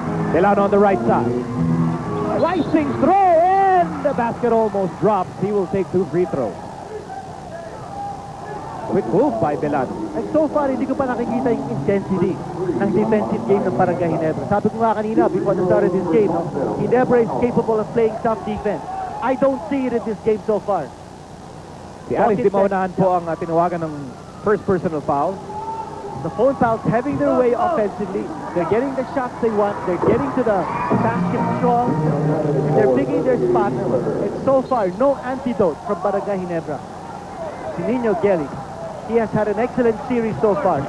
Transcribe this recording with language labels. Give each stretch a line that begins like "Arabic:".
English: Celan on the right side. Rising throw, and the basket almost drops. He will take 2 free throws. Quick move by Delano. And so far,
Filipino: hindi ko pa nakikita yung intensity ng defensive game ng Barangay Ginebra. Sabi ko nga kanina,
English: before the start of this game, no, Ginebra is capable of playing tough defense. I don't see it in this game so far.
Filipino: Si Alex di maunahan po ang tinawagan ng first personal foul.
English: The phone fouls having their way offensively. They're getting the shots they want. They're getting to the basket strong. And they're picking their spot. And so far, no antidote from Barangay Ginebra. Si Nino Gelly, he has had an excellent series so far.